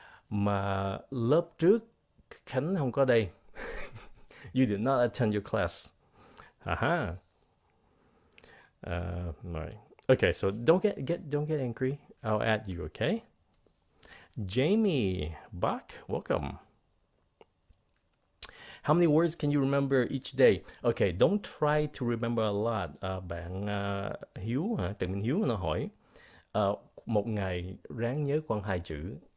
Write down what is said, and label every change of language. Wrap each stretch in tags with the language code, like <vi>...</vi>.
<vi>Mà lớp trước Khánh không có đây.</vi> <en>You did not attend your class. Aha. Right. Okay, so don't get angry. I'll add you. Okay. Jamie Bach, welcome. How many words can you remember each day? Okay, don't try to remember a lot.</en> <vi>Bạn Hiếu hả? Trần Minh Hiếu nó hỏi một ngày ráng nhớ khoảng 2 chữ.</vi>